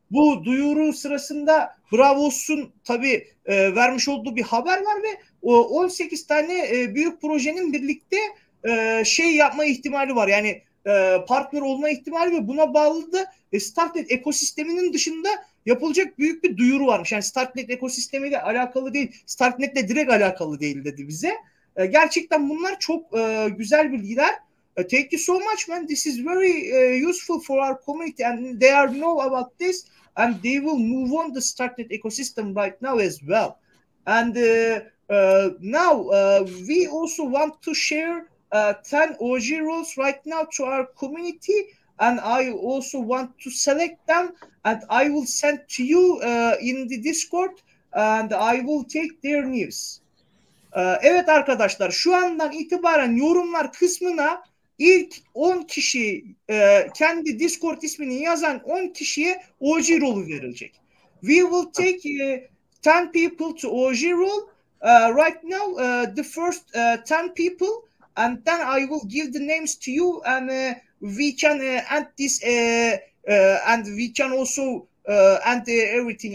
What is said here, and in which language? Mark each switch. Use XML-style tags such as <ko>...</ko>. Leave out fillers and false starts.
<tr>Bu duyuru sırasında Braavos'un tabii vermiş olduğu bir haber var ve 18 tane büyük projenin birlikte şey yapma ihtimali var. Yani partner olma ihtimali ve buna bağlı da Starknet ekosisteminin dışında yapılacak büyük bir duyuru varmış. Yani Starknet ekosistemiyle alakalı değil, Starknet'le direkt alakalı değil dedi bize. Gerçekten bunlar çok güzel bilgiler.</tr> <en>Thank you so much man. This is very useful for our community and they are know about this and they will move on the Starknet ecosystem right now as well. And now we also want to share 10 OG roles right now to our community and I also want to select them and I will send to you in the Discord and I will take their news.</en> <tr>Evet arkadaşlar, şu andan itibaren yorumlar kısmına ilk 10 kişi kendi Discord ismini yazan 10 kişiye OG rolü verilecek.</tr> <en>We will take 10 people to OG role. Right now the first 10 people and then I will give the names to you and we can end this and we can also end everything.</en>